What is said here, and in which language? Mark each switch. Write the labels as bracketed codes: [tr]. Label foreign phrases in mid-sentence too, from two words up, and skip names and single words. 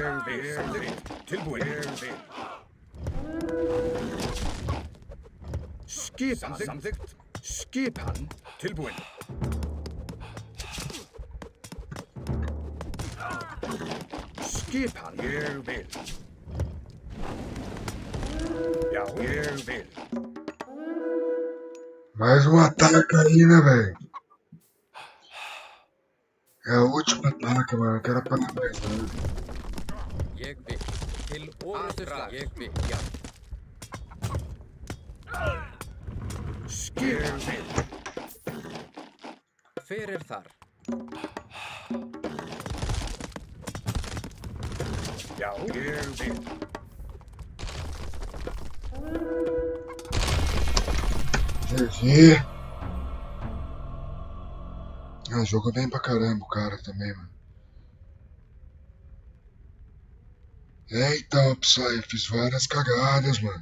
[is] Ég vil. Samþykkt. Tilbúin. Ég vil. Skipan. Samþykkt. Skipan. Tilbúin. Skipan. Ég vil. Já, ég vil. [pt] Mais um ataque aí, né, velho? É o último ataque, mano. Eu quero apagar mais nada. [is] Ég vil. Til orrustuslag. Ég vil. Já. Skipan. Ég vil. Hver er þar? Já, ég vil. [pt] GG. Ah, joga bem pra caramba o cara também, mano. Então, pessoal, eu fiz várias cagadas, mano.